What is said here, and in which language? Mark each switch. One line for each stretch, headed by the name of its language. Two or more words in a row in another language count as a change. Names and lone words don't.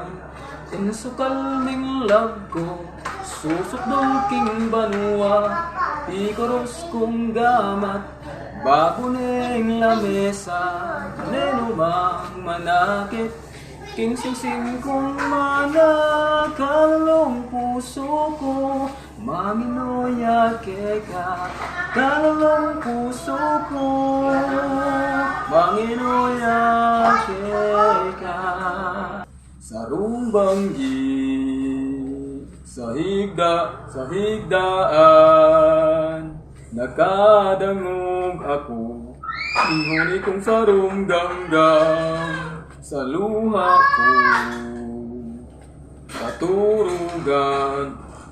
Pampanga: Insukal ming love ko, susok dong king banwa, ikoros kong gamat, bago ning lamesa, nenumang manakit, king singsing kong mana, kalalong puso ko, maminoya keka, kalalong puso ko, maminoya keka.
Bikol: Sarong Banggi, sa higdaan, nakadangog ako, inguni kong sarong ganggang, sa luha ko, katurugan,